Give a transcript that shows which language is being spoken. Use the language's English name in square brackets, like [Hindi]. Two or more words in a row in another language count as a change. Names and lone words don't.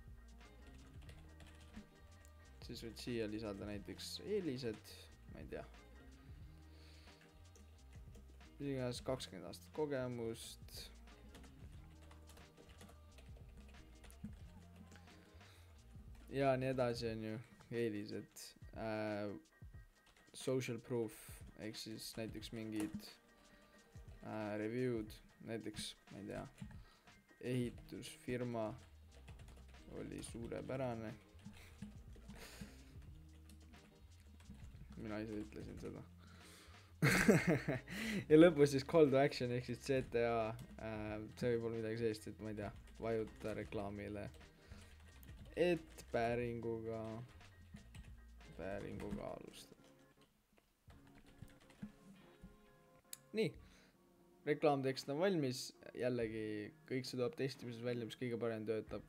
[Estonian] Siis võid siia lisada näiteks eelised, ma ei tea, iganes 20 aastat kogemust. Ja nii edasi on ju eelised, [English] social proof, [Estonian] ehk siis näiteks mingid review'd, näiteks, ma ei tea, ehitusfirma oli suurepärane. Mina ise ütlesin seda. Ja lõpus siis [English] call to action [Estonian] ehk siis CTA, see võib olla midagi sellist, et ma ei tea, vajuta reklaamile, et päringuga alustada. Nii, reklaamtekst on valmis, jällegi kõik see tuleb testimises välja, mis kõige parem töötab.